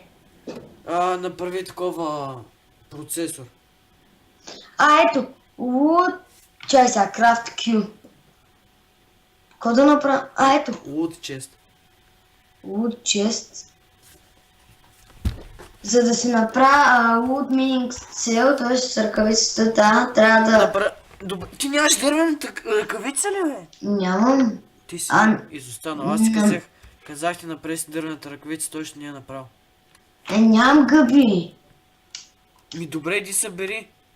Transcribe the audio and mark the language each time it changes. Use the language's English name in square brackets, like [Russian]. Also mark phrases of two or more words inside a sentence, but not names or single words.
[Bulgarian] Направи такова процесор. Ето. Wood. Чай сега, [English] craft Q. [Bulgarian] Какво да направя? Ето. [English] loot chest. Wood chest. [Bulgarian] За да се направя [English] wood mining cell, [Bulgarian] т.е. с ръкавицата, трябва да... Добре, ти нямаш дървената ръкавица ли, бе? Нямам. Ти си изостанал. Аз ти казах ти направи си дървената ръкавица, той ще ни я направил. Нямам гъби. Ми добре, иди събери.